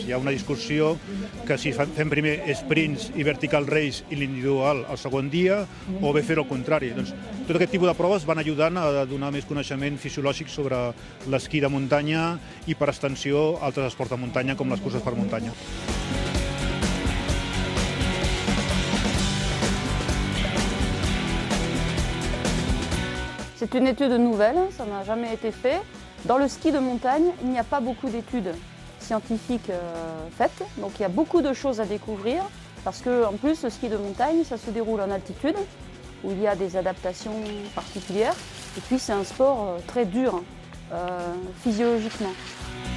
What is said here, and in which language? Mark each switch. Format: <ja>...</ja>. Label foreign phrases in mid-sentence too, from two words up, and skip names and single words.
<ca>Hi ha una discussió que si fem primer sprints i</ca> <en>vertical race</en> <ca>i l'individual el segon dia, o bé fer el contrari. Doncs, tot aquest tipus de proves van ajudant a donar més coneixement fisiològic sobre l'esquí de muntanya i, per extensió, altres esports de muntanya com les curses per muntanya.</ca> <fr>C'est une étude nouvelle, ça n'a jamais été fait. Dans le ski de montagne, il n'y a pas beaucoup d'études scientifiques faites, donc il y a beaucoup de choses à découvrir, parce qu'en plus, le ski de montagne, ça se déroule en altitude, où il y a des adaptations particulières, et puis c'est un sport très dur physiologiquement.</fr>